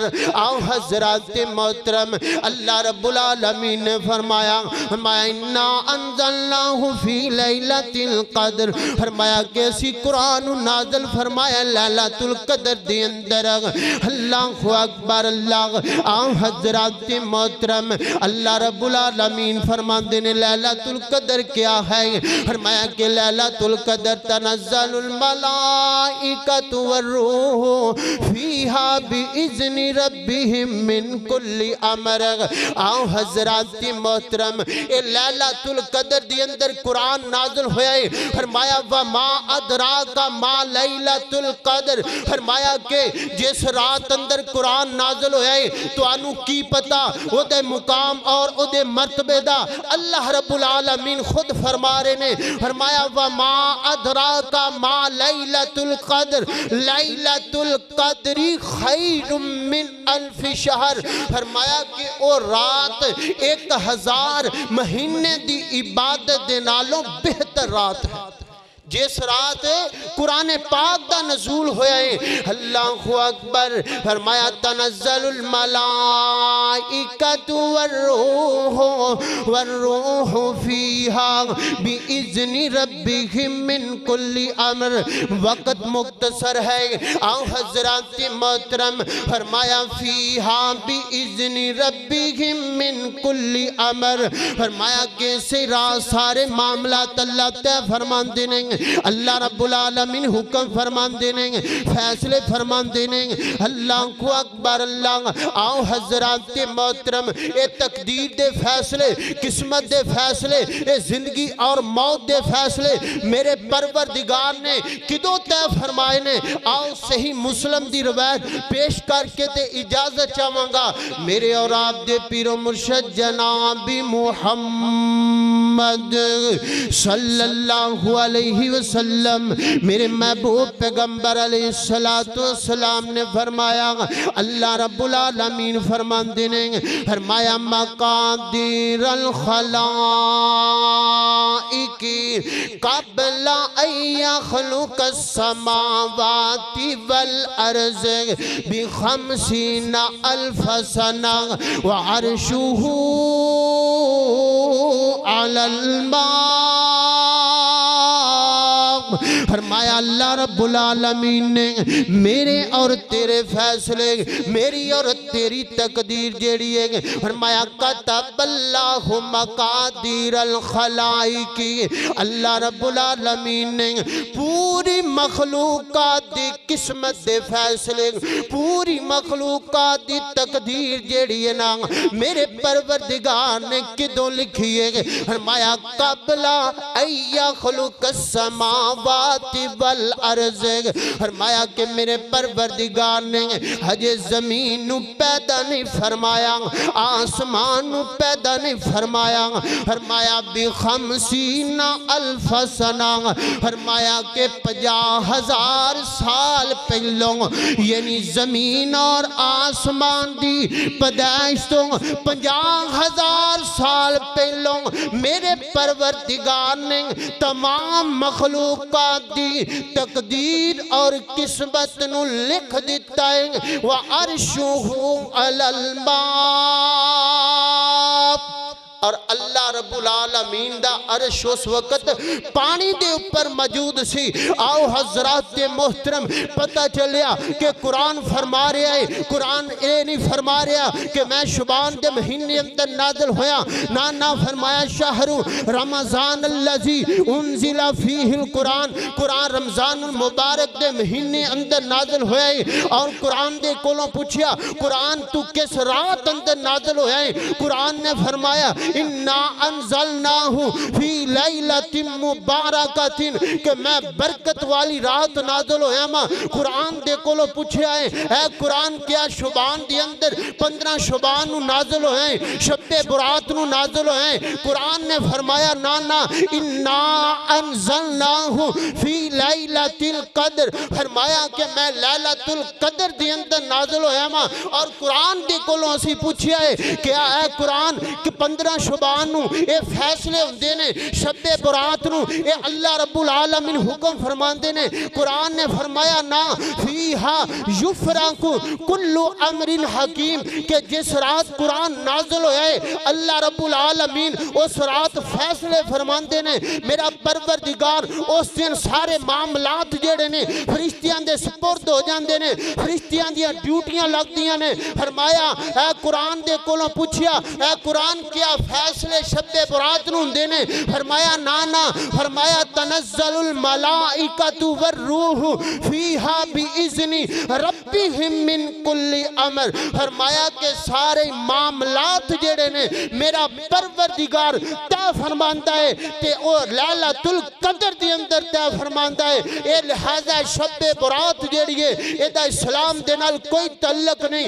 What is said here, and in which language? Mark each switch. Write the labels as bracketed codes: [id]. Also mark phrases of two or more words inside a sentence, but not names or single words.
[pa] آؤ حضرات محترم, اللہ رب العالمین نے فرمایا [ar] إنا أنزلناه في ليلة القدر. [pa] فرمایا کیسی قرآن نازل فرمایا لیلۃ القدر دے اندر. [ar] الله أكبر الله. [pa] آؤ حضرات محترم, اللہ رب العالمین فرماتے نے لیلۃ القدر کیا ہے? فرمایا کہ [ar] ليلة القدر تنزل الملائكة والروح فيها بإذن ربهم من كل أمر. [pa] آؤ حضرات محترم، اے لیلۃ القدر دی اندر قرآن نازل ہویا ہے. [ar] فرمایا وما أدراك ما ليلة القدر. [pa] فرمایا کہ جس رات اندر قرآن نازل ہویا ہے تہانوں کی پتہ اوہدے مقام اور اوہدے مرتبے دا? اللہ رب العالمین خود فرما رہے نے۔ فرمایا [ar] وما أدراك ما ليلة القدر ليلة القدر خير من ألف شهر. [pa] فرمایا کہ او رات 1000 مہینے دی عبادت دے نالوں بہتر رات ہے. جس رات قرآن پاک دا نزول ہویا ہے. [ar] الله أكبر. فرمایا تنزل الملائكة والروح فيها بإذن ربهم من كل أمر. [pa] وقت مختصر ہے۔ آؤ حضرات محترم، فرمایا [ar] فيها بإذن ربهم من كل أمر. [ur] فرمایا کہ سے رات سارے معاملات اللہ طے فرماتے ہیں. اللہ رب العالمین حکم فرماتے ہیں، فیصلے فرماتے ہیں. अल्लाह को अकबर। अल्लाह। [pa] آؤ حضرات محترم، یہ تقدیر دے فیصلے، قسمت دے فیصلے، یہ زندگی اور موت دے فیصلے میرے پروردگار نے کدوں طے فرمائے نے. آؤ صحیح مسلم دی روایت پیش کرکے تے اجازت چاہانگا. میرے اور آپ دے پیرو مرشد جنابی محمد [ar] صلى الله عليه وسلم, [pa] میرے محبوب پیغمبر [ar] عليه الصلاة والسلام [pa] نے فرمایا, اللہ رب العالمین فرماتے نے، فرمایا مقادير [ar] الخلائق قبل أن يخلق السماوات والأرض بخمسين ألف سنة وعرشه على الماء. [pa] فرمایا اللہ رب العالمین نے میرے اور تیرے فیصلے، میری اور تیری تقدیر جیہڑی ہے، فرمایا [ar] كتب الله مقادير الخلائق. [pa] اللہ رب العالمین نے پوری مخلوقات دی قسمت دے فیصلے، پوری مخلوقات دی تقدیر جیہڑی ہے نا میرے پروردگار نے کدوں لکھی ہے? [ar] فرمایا قبل أن يخلق السماوات والأرض. [pa] فرمایا کہ میرے پروردگار نے ہجے زمین نوں پیدا نہیں فرمایا، آسمان نوں پیدا نہیں فرمایا. [ar] فرمایا بخمسين ألف سنة. [pa] فرمایا کہ 50,000 سال پہلوں، یعنی زمین اور آسمان دی پیدائش توں 50,000 سال پہلوں میرے پروردگار نے تمام مخلوقات دی تقدیر اور قسمت نوں لکھ دتا ہے. [ar] وعرشه على الماء. [pa] اور اللہ رب العالمین دا عرش اس وقت پانی دے اتے موجود سی. آؤ حضرات محترم، پتہ چلیا کہ قرآن فرما رہا ہے، قرآن یہ نہیں فرما رہا کہ میں شعبان کے مہینے اندر نازل ہویا، نا نا فرمایا [ar] شهر رمضان الذي أنزل فيه القرآن. [pa] قرآن رمضان مبارک کے مہینے اندر نازل ہویا ہے. اور قرآن دے کولوں پچھیا، قرآن تو کس رات اندر نازل ہویا ہے? قرآن نے فرمایا [ar] إنا أنزلناه في ليلة مباركة, [pa] کہ میں برکت والی رات نازل ہویا ماں. قرآن دے کولوں پچھیا ہے، اے قرآن کیا شعبان دے اندر 15 شعبان نوں نازل ہویا ہے، شبے برات نوں نازل ہویا ہے? قرآن نے فرمایا نا نا, [ar] إنا أنزلناه في ليلة القدر. [pa] فرمایا کہ میں لیلۃ القدر دے اندر نازل ہویا ماں. اور قرآن دے کولوں اسی پچھیا ہے کیا اے قرآن کہ 15 شعبان نوں یہ فیصلے ہوندے نے، شبے برات نوں یہ اللہ رب العالمین حکم فرماتے نے? قرآن نے فرمایا نا, [ar] فيها يفرق كل أمر حكيم, [pa] کہ جس رات قرآن نازل ہویا ہے اللہ رب العالمین اس رات فیصلے فرماتے نے. میرا پروردگار اس دن سارے معاملات جیہڑے نے فرشتیاں دے سپرد ہو جاتے نے، فرشتیاں دی ڈیوٹیاں لگدیاں نے. فرمایا اے قرآن دے کولوں پچھیا، اے قرآن کیا فیصلے شبے برات نوں ہوندے نے? فرمایا نا نا، فرمایا [ar] تنزل الملائكة والروح فيها بإذن ربهم من كل أمر. [pa] فرمایا کے سارے معاملات جیہڑے نے میرا پروردگار طے فرماندا ہے تے او لیلۃ القدر دے اندر طے فرماندا ہے. اے لہذا شبے برات جیہڑی ہے ایہدا اسلام دے نال کوئی تعلق نہیں.